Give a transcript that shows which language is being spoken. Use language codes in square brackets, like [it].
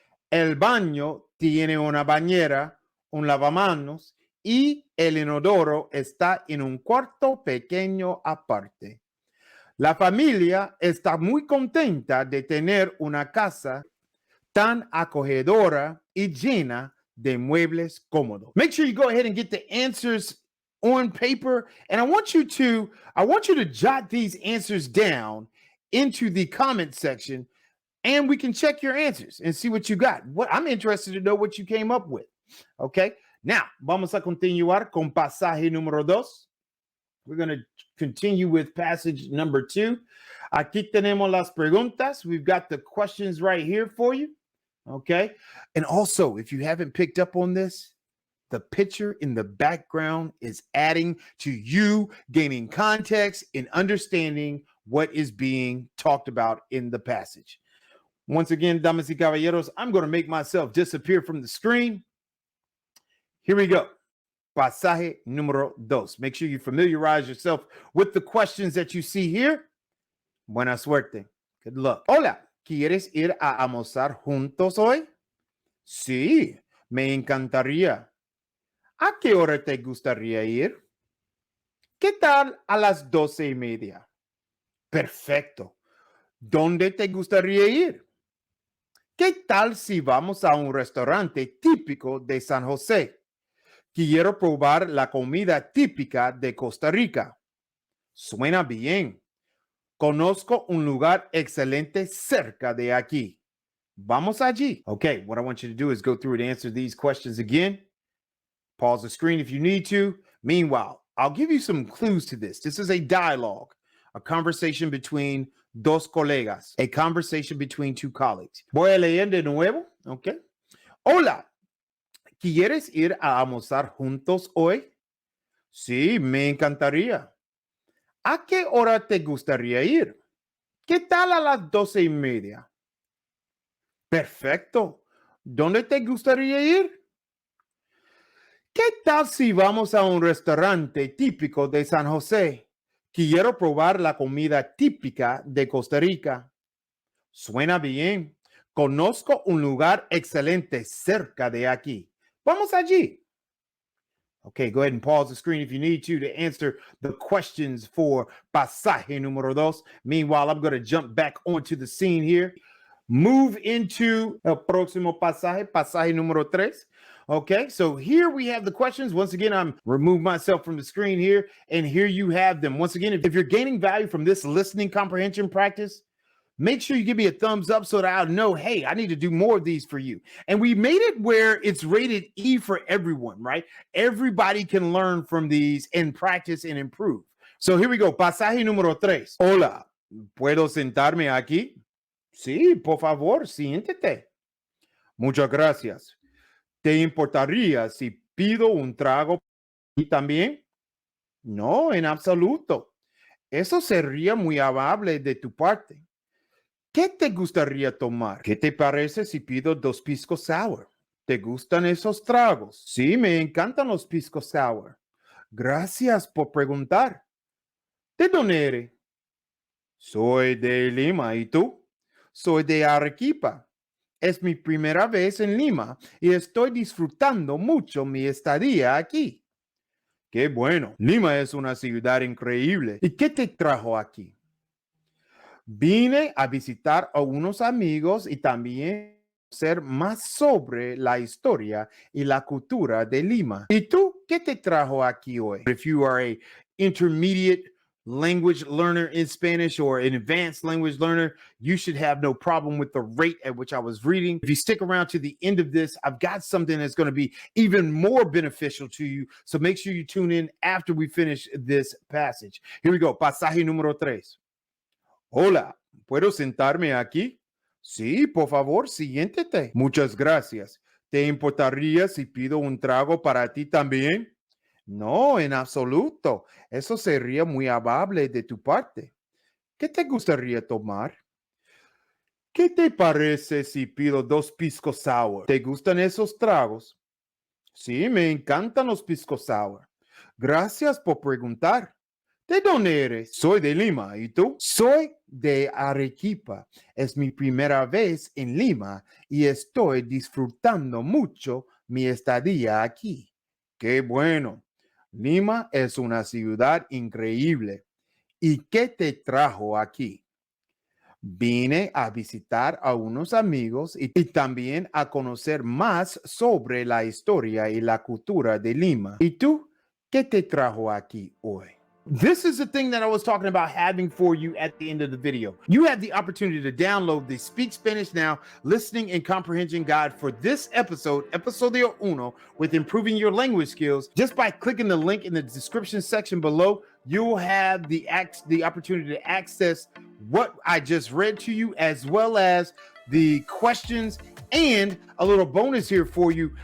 [es] El baño tiene una bañera, un lavamanos y el inodoro está en un cuarto pequeño aparte. La familia está muy contenta de tener una casa tan acogedora y llena de muebles cómodos. [en] Make sure you go ahead and get the answers on paper, and I want you to jot these answers down into the comment section, and we can check your answers and see what you got. I'm interested to know what you came up with. Okay, now [es] vamos a continuar con pasaje número 2. [en] We're going to continue with passage number 2. [es] Aquí tenemos las preguntas. [en] We've got the questions right here for you. Okay. And also, if you haven't picked up on this, the picture in the background is adding to you gaining context and understanding what is being talked about in the passage. Once again, [es] damas y caballeros, [en] I'm going to make myself disappear from the screen. Here we go. [es] Pasaje número 2. [en] Make sure you familiarize yourself with the questions that you see here. [es] Buena suerte. [en] Good luck. [es] Hola, ¿quieres ir a almorzar juntos hoy? Sí, me encantaría. ¿A qué hora te gustaría ir? ¿Qué tal a las 12:30? Perfecto. ¿Dónde te gustaría ir? ¿Qué tal si vamos a un restaurante típico de San José? Quiero probar la comida típica de Costa Rica. Suena bien. Conozco un lugar excelente cerca de aquí. Vamos allí. [en] Okay, what I want you to do is go through and answer these questions again. Pause the screen if you need to. Meanwhile, I'll give you some clues to this. This is a dialogue, a conversation between [es] dos colegas, [en] a conversation between two colleagues. [es] Voy a leer de nuevo. Okay. Hola, ¿quieres ir a almorzar juntos hoy? Sí, me encantaría. ¿A qué hora te gustaría ir? ¿Qué tal a las 12:30? Perfecto. ¿Dónde te gustaría ir? ¿Qué tal si vamos a un restaurante típico de San José? Quiero probar la comida típica de Costa Rica. Suena bien. Conozco un lugar excelente cerca de aquí. Vamos allí. [en] Okay, go ahead and pause the screen if you need to answer the questions for pasaje número 2. Meanwhile, I'm going to jump back onto the scene here. Move into [es] el próximo pasaje, pasaje número 3. [en] Okay, so here we have the questions. Once again, I'm remove myself from the screen here, and here you have them. Once again, if you're gaining value from this listening comprehension practice, make sure you give me a thumbs up so that I'll know, hey, I need to do more of these for you. And we made it where it's rated E for everyone, right? Everybody can learn from these and practice and improve. So here we go. [es] Pasaje número 3. Hola, ¿puedo sentarme aquí? Sí, por favor, siéntete. Muchas gracias. ¿Te importaría si pido un trago y también? No, en absoluto. Eso sería muy amable de tu parte. ¿Qué te gustaría tomar? ¿Qué te parece si pido 2 pisco sour? ¿Te gustan esos tragos? Sí, me encantan los pisco sour. Gracias por preguntar. ¿De dónde eres? Soy de Lima. ¿Y tú? Soy de Arequipa. Es mi primera vez en Lima y estoy disfrutando mucho mi estadía aquí. Qué bueno. Lima es una ciudad increíble. ¿Y qué te trajo aquí? Vine a visitar a unos amigos y también conocer más sobre la historia y la cultura de Lima. ¿Y tú qué te trajo aquí hoy? [en] If you are a intermediate language learner in Spanish or an advanced language learner, you should have no problem with the rate at which I was reading. If you stick around to the end of this, I've got something that's going to be even more beneficial to you. So make sure you tune in after we finish this passage. Here we go. [es] Pasaje número 3. Hola, ¿puedo sentarme aquí? Sí, por favor, siéntate. Muchas gracias. ¿Te importaría si pido un trago para ti también? No, en absoluto. Eso sería muy amable de tu parte. ¿Qué te gustaría tomar? ¿Qué te parece si pido 2 pisco sour? ¿Te gustan esos tragos? Sí, me encantan los pisco sour. Gracias por preguntar. ¿De dónde eres? Soy de Lima. ¿Y tú? Soy de Arequipa. Es mi primera vez en Lima y estoy disfrutando mucho mi estadía aquí. ¡Qué bueno! Lima es una ciudad increíble. ¿Y qué te trajo aquí? Vine a visitar a unos amigos y también a conocer más sobre la historia y la cultura de Lima. ¿Y tú? ¿Qué te trajo aquí hoy? [en] This is the thing that I was talking about having for you at the end of the video. You have the opportunity to download the Speak Spanish Now Listening and Comprehension Guide for this episode, Episodio Uno, with improving your language skills. Just by clicking the link in the description section below, you'll have the opportunity to access what I just read to you, as well as the questions and a little bonus here for you.